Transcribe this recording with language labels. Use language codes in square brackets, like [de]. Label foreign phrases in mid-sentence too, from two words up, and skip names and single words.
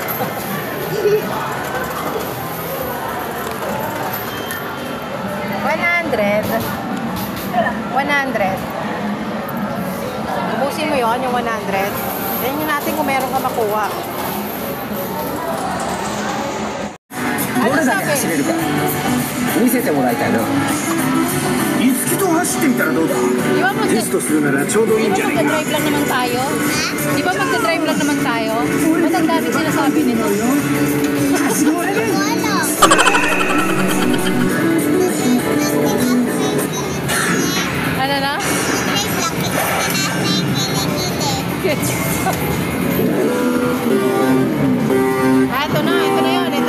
[tl] 100. Ubusin mo yun, yung 100. Tingnan natin kung meron ka makuha. Ano sabi? [ja] 見せてもらいたいな。いつきと走ってみたらどうだ。テストするならちょうどいいんじゃないかな。 [tl] Di ba magdadrive lang naman tayo? Di ba magdadrive lang naman tayo? Ba't ang dami sinasabi nila? Ano na? Ah, ito na yun.